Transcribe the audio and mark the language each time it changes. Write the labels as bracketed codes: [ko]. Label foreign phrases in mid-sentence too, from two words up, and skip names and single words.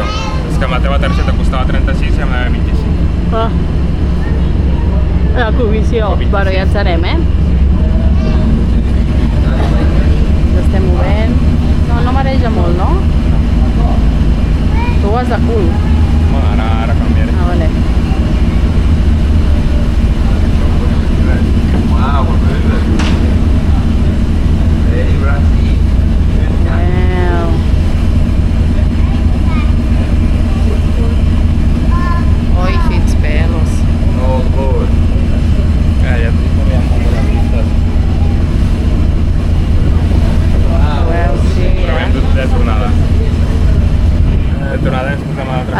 [ca] És que amb la teva targeta costava 36 i amb la meva 25. Ah. La comissió. Bueno, ja ens anem, Ens estem movent. No mareja molt, no? Tu vas de cul. Bueno, ara canviaré. Ah, vale. [en] Wow, we're moving. Hey, Brassy. [ca] Wow. Oi, fins pelos. [en] All aboard. [ca] Ja estic veient amb les vistes. Wow, sí, Però hem de tornada. De tornada ens posem a